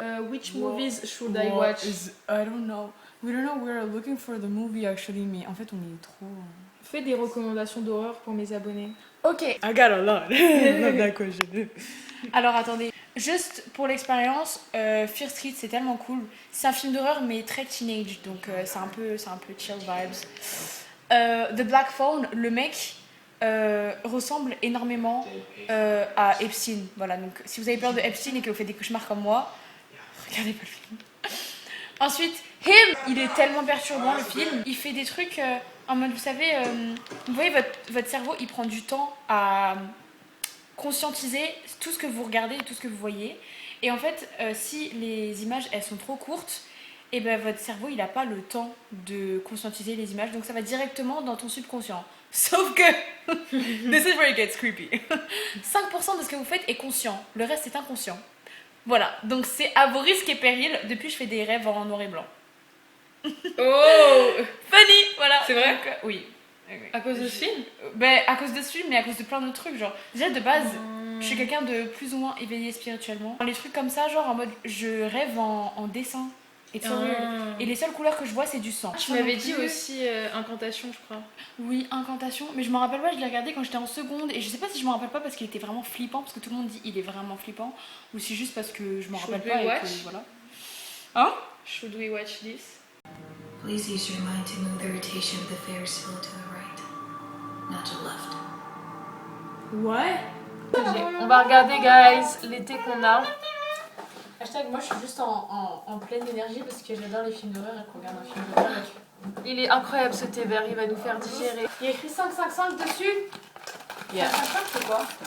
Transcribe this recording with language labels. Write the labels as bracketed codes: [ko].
[en] Which movies should I watch? I don't know. We don't know. We're looking for the movie actually, [fr] mais en fait on est trop. Fais des recommandations d'horreur pour mes abonnés. Ok. [en] I got a lot. [fr] Non, d'accord, Alors attendez, juste pour l'expérience, Fear Street c'est tellement cool. C'est un film d'horreur mais très teenage, donc c'est un peu chill vibes. The Black Phone, le mec ressemble énormément à Epstein. Voilà, donc si vous avez peur de Epstein et que vous faites des cauchemars comme moi, regardez pas le film. Ensuite, Him, il est tellement perturbant le film. Il fait des trucs en mode, vous savez, vous voyez votre cerveau, il prend du temps à conscientiser tout ce que vous regardez et tout ce que vous voyez. Et en fait, si les images elles sont trop courtes, et ben votre cerveau il n'a pas le temps de conscientiser les images, donc ça va directement dans ton subconscient. Sauf que [en] this is where it gets creepy. [fr] 5% de ce que vous faites est conscient, le reste est inconscient. Voilà, donc c'est à vos risques et périls. Depuis, je fais des rêves en noir et blanc. Oh. [en] Funny, voilà. [fr] C'est vrai? Donc, oui. À cause de ce film? Ben, à cause de ce film, mais à cause de plein d'autres trucs. Genre, déjà de base, je suis quelqu'un de plus ou moins éveillé spirituellement. Les trucs comme ça, genre en mode, je rêve en dessin. Et, et les seules couleurs que je vois, c'est du sang. Tu m'avais dit aussi incantation, je crois. Oui, incantation. Mais je me rappelle pas, je l'ai regardé quand j'étais en seconde. Et je sais pas si je me rappelle pas parce qu'il était vraiment flippant. Parce que tout le monde dit il est vraiment flippant. Ou si juste parce que je m'en rappelle pas. Et que, voilà. Hein? [en] Should we watch this? Please use your mind to move the rotation of the Ferris wheel to the right, not to the left. [fr] Ouais. On va regarder, guys, l'été qu'on a. Hashtag, moi je suis juste en pleine énergie parce que j'adore les films d'horreur et qu'on regarde un film d'horreur. Il est incroyable ce thé vert, il va nous faire digérer. Il y a écrit 555 dessus. [en] Yeah. [fr] 555 c'est quoi?